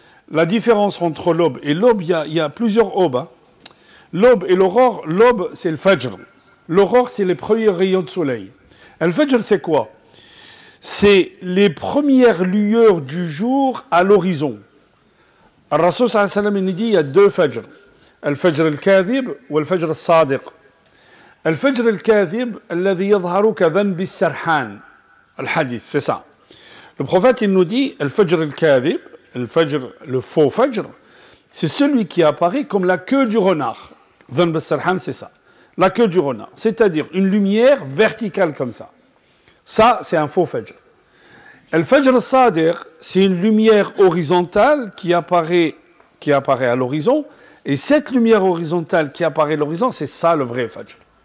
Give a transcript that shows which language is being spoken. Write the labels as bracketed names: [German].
[French] La différence entre l'aube et l'aube, il y a plusieurs aubes. Hein. L'aube et l'aurore, l'aube c'est le Fajr. L'aurore c'est les premiers rayons de soleil. Al-Fajr c'est quoi? C'est les premières lueurs du jour à l'horizon. [Arabic] الرسول صلى الله عليه وسلم [French] il dit il y a deux Fajr. [Arabic] الفجر الكاذب والفجر الصادق. الفجر الكاذب الذي يظهر كذنب السرحان. [French] الحديث, c'est ça. Le prophète il nous dit [Arabic] الفجر الكاذب, [French] le faux Fajr, c'est celui qui apparaît comme la queue du renard. [Arabic] ذنب السرحان, [French] c'est ça. La queue du renard, c'est-à-dire une lumière verticale comme ça. Ça, c'est un faux Fajr. Al-Fajr al-Sadiq, c'est une lumière horizontale qui apparaît à l'horizon, et cette lumière horizontale qui apparaît à l'horizon, c'est ça le vrai Fajr.